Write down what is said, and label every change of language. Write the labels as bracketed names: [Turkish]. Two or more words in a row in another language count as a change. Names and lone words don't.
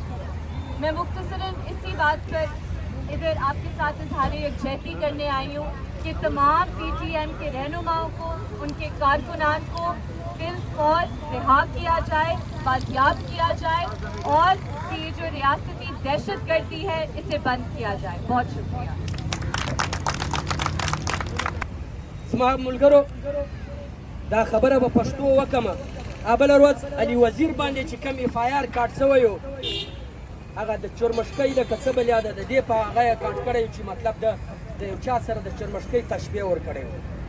[Urdu] میں مختصراً اسی بات پر ادھر آپ کے ساتھ اظہار یکجہتی کرنے آئی ہوں کہ تمام پی ٹی ایم کے رہنماؤں کو، ان کے کارکنان کو بالفور رہا کیا جائے، بازیاب کیا جائے، اور یہ جو ریاستی دہشت گردی ہے اسے بند کیا جائے. بہت شکریہ. [Pashto] زما ملګرو دا خبره به پښتو وکړم. بله ورځ علي وزیر باندې چې کوم اف آی آر کاټ شوی و، هغه د چرمشکۍ د که څه بل یاده د دې په هغه یې کاټ کړی و چې مطلب د یو چا سره د چرمشکۍ تشبیه ورکړی و.